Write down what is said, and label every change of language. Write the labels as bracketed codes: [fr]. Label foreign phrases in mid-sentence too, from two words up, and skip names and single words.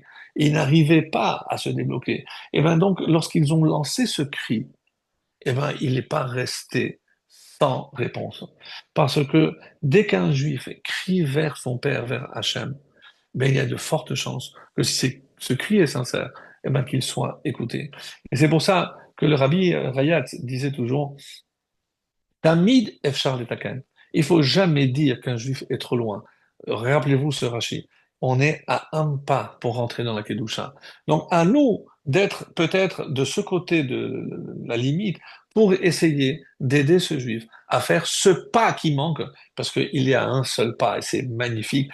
[fr] Ils n'arrivaient pas à se débloquer. Et bien donc, lorsqu'ils ont lancé ce cri, eh ben, il n'est pas resté sans réponse. Parce que dès qu'un juif crie vers son père, vers Hachem, ben, il y a de fortes chances que si ce cri est sincère, eh ben, qu'il soit écouté. Et c'est pour ça que le rabbi Rayat disait toujours, [he] תמיד אפשר לתקן. [fr] Il faut jamais dire qu'un juif est trop loin. Rappelez-vous ce Rashi. On est à un pas pour rentrer dans la Kedusha. Donc, à nous d'être peut-être de ce côté de la limite pour essayer d'aider ce juif à faire ce pas qui manque, parce qu'il y a un seul pas et c'est magnifique.